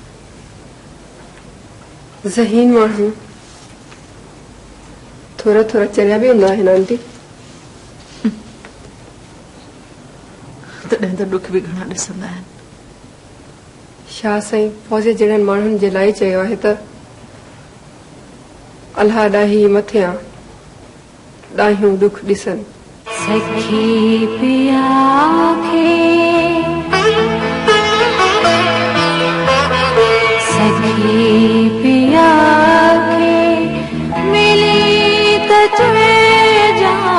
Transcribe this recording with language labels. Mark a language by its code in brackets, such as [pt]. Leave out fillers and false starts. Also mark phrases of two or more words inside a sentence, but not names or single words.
[sd] ज़हीन माण्हू थोड़ा थोड़ा चरिया बि हूंदा आहिनि आंटी। कॾहिं त दुख बि घणा ॾिसंदा आहिनि। छा साईं फौजी जहिड़नि माण्हुनि जे लाइ चयो आहे त अल्लाह ॾाही मथियां ॾाहियूं दुख ॾिसनि। सखी पिया खे सखी पिया खे मिली त जा